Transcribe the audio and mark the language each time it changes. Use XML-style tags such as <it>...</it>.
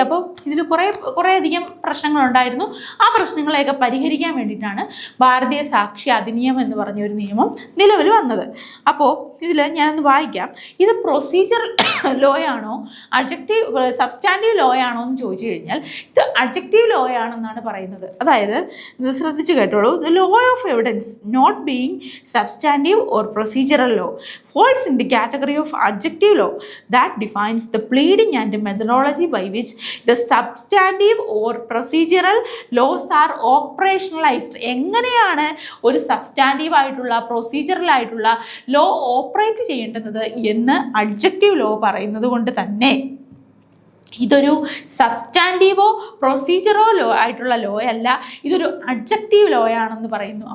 <ml>അപ്പോൾ ഇതിൽ കുറേയധികം പ്രശ്നങ്ങളുണ്ടായിരുന്നു. ആ പ്രശ്നങ്ങളെയൊക്കെ പരിഹരിക്കാൻ വേണ്ടിയിട്ടാണ് ഭാരതീയ സാക്ഷി അധിനിയമം എന്ന് പറഞ്ഞൊരു നിയമം നിലവിൽ വന്നത്. അപ്പോൾ ഇതിൽ ഞാനൊന്ന് വായിക്കാം. ഇത് പ്രൊസീജിയർ ലോ ആണോ സബ്സ്റ്റാൻറ്റീവ് ലോ ആണോ എന്ന് ചോദിച്ചു കഴിഞ്ഞാൽ ഇത് അഡ്ജക്റ്റീവ് ലോ ആണെന്നാണ് പറയുന്നത്. അതായത് ശ്രദ്ധിച്ച് കേട്ടോളൂ.</ml> <en>The law of evidence not being substantive or procedural law falls in the category of adjective law that defines the pleading and methodology by which the substantive or procedural laws are operationalized.</en> <ml>എങ്ങനെയാണ് ഒരു substantive ആയിട്ടുള്ള procedural ആയിട്ടുള്ള law operate ചെയ്യേണ്ടത് എന്ന് adjective law പറയുന്നത് കൊണ്ട് തന്നെ ഇതൊരു സബ്സ്റ്റാൻറ്റീവോ പ്രൊസീജിയറോ ലോ ആയിട്ടുള്ള ലോ അല്ല, ഇതൊരു അഡ്ജക്റ്റീവ് ലോ ആണെന്ന് പറയുന്നു.</ml>